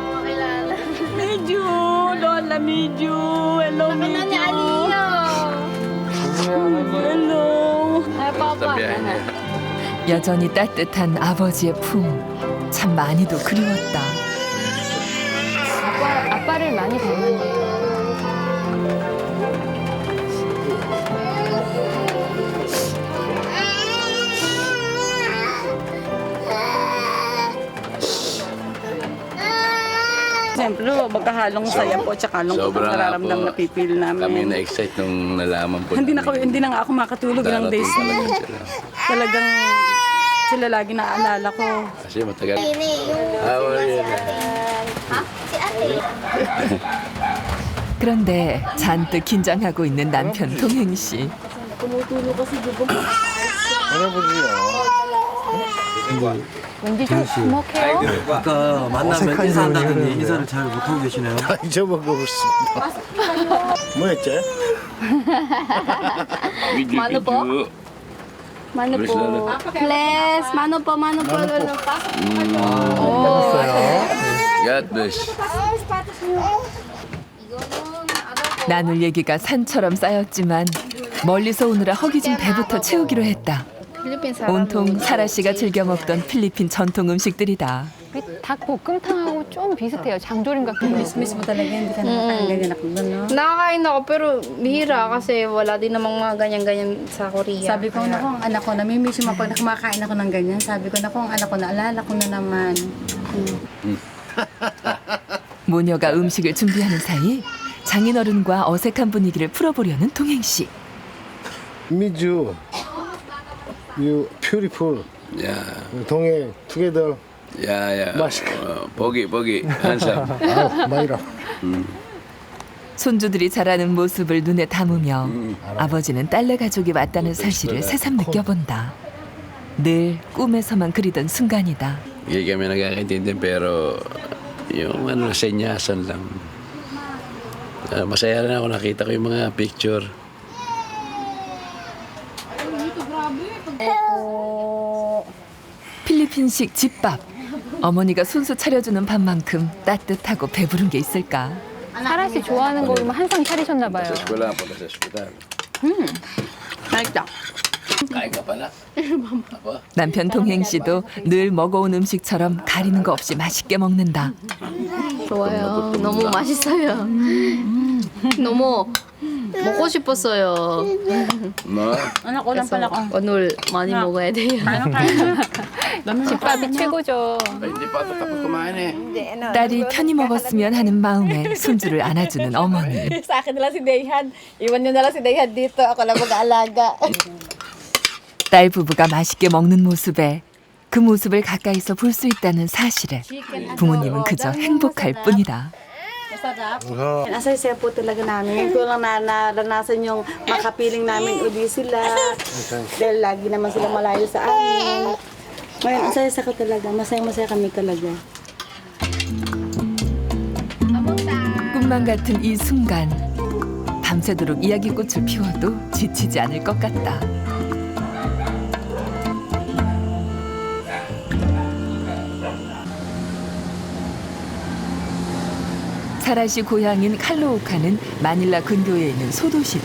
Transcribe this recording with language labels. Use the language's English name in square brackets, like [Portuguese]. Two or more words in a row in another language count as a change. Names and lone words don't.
[Korean] 여전히 따뜻한 아버지의 품. 참 많이도 그리웠다. 아빠를 많이 닮았네요. [Filipino] Siyempre, magkahalong saya po at saka lungkot ang nararamdam na pipil namin. Kami na-excite nung nalaman po Hindi na nga ako makatulog ilang days na. Talagang sila lagi naaalala ko. Kasi matagal. [English] How are you? [Korean] 그런데 잔뜩 긴장하고 있는 남편 동행 씨. 왠지 좀 주목해요. 아까 만나면 인사한다더니 인사를 잘 못하고 계시네요. 다 잊어먹었습니다. 뭐였지? [Filipino] Mano po? Mano po? Bless. Mano po, lolo. [English] God bless. [Korean] 나눌 얘기가 산처럼 쌓였지만 멀리서 오느라 허기진 배부터 채우기로 했다. 온통 사라 씨가 즐겨 먹던 필리핀 전통 음식들이다. 닭볶음탕하고 좀 비슷해요. 장조림 같기도 하고. [Filipino] Mismo talaga, hindi ka nakakain ako doon, no? Nakakain ako pero bihira kasi wala din namang mga ganyan-ganyan sa Korea. Sabi ko, naku, ang anak ko, namimiss mo pag kumakain ako ng ganyan. Sabi ko, naku, ang anak ko, naalala ko na naman. [Korean] 모녀가 음식을 준비하는 사이 장인어른과 어색한 분위기를 풀어보려는 동행 씨. 미주, [English] you beautiful. Yeah. 동해 together. Yeah. Mask. [Filipino] Pogi, handsome. [Korean] 마이라. 손주들이 자라는 모습을 눈에 담으며 아버지는 딸내 가족이 맞다는 사실을 새삼 느껴본다. 늘 꿈에서만 그리던 순간이다. [Filipino] Hindi kami nagkakaintindi pero yung senyasan lang. Masaya rin ako nakita ko yung mga picture. [Korean] 필리핀식 집밥. 어머니가 손수 차려주는 밥만큼 따뜻하고 배부른 게 있을까? 사라 씨 좋아하는 거 보면 항상 차리셨나 봐요. [Filipino] Sa eskwela, punta sa ospital. Nakita. Kain ka pala. Aba, [Korean] 남편 동행 씨도 늘 먹어온 음식처럼 가리는 거 없이 맛있게 먹는다. 좋아요. 너무 맛있어요. 너무 먹고 싶었어요. [Filipino] no? Anak ko lang pala ko. [Korean] 오늘 많이 먹어야 돼요. 집밥이 최고죠. [Filipino] Ay, hindi pa ito tapos kumain eh. [Korean] 딸이 편히 먹었으면 하는 마음에 손주를 안아주는 어머니. [Filipino] Sa akin na lang si Dayhan. Iwan niyo na lang si Dayhan dito. Ako lang mag-aalaga. [Korean] 딸 부부가 맛있게 먹는 모습에 그 모습을 가까이서 볼 수 있다는 사실에 부모님은 그저 행복할 뿐이다. [Filipino] Asay-saya po talaga namin. Ngayon ko lang naranasan yung makapiling namin uli sila. Dahil lagi naman sila malayo sa amin. Ngayon, asay-saya ko talaga. Masaya-masaya kami talaga. [Korean] 꿈만 같은 이 순간 밤새도록 이야기꽃을 피워도 지치지 않을 것 같다. 사라 씨 고향인 칼로오카는 마닐라 근교에 있는 소도시다.